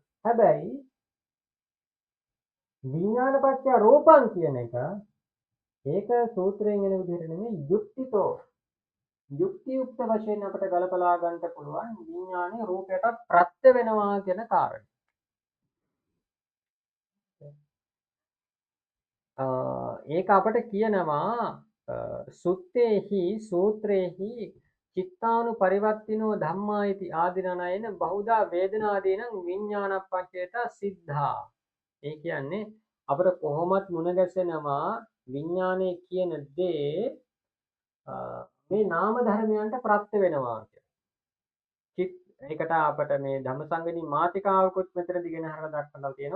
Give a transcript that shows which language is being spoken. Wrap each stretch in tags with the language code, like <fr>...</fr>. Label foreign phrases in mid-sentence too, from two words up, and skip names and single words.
<si>හැබැයි</si> <pi>විඥානපච්චය රූපං</pi> <si>කියන එක ඒක සූත්‍රයෙන් එන විදිහට නෙමෙයි යුක්තිතෝ යුක්ති යුක්ත වශයෙන් අපට ගලපලා ගන්න පුළුවන් විඥානේ රූපයට ප්‍රත්‍ය වෙනවා කියන කාරණය. ඒක අපට කියනවා</si> <pi>සුත්තේහි සූත්‍රේහි චිත්තානුපරිවර්තිනෝ ධම්මා इति ආදිනනයන බහුදා වේදනාදීනං විඥානපච්චයට සිද්ධා.</pi> <si>ඒ කියන්නේ අපිට කොහොමත් මුණ ගැසෙනවා විඥානය කියන දේ මේ නාම ධර්මයන්ට ප්‍රත්‍ය වෙනවා කියලා. ඒකට අපිට මේ ධම්මසංගණී මාතිකාවකුත් මෙතනදී ගෙන හරලා දක්වලා තියෙනවා.</si>